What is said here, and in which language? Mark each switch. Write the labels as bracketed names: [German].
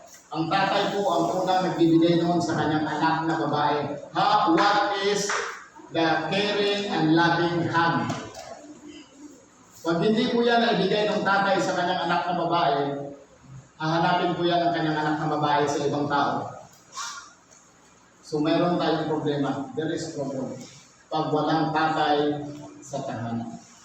[Filipino] Ang tatay po ang unang nagbibigay noon sa kanyang anak na babae. [English] What is the caring and loving hug? [Filipino] Pag hindi po yan ibigay ng tatay sa kanyang anak na babae, hahanapin po yan ang kanyang anak na babae sa ibang tao. So mayroon tayong problema. [English] There is problem. [Filipino] Pag walang tatay sa tahanan.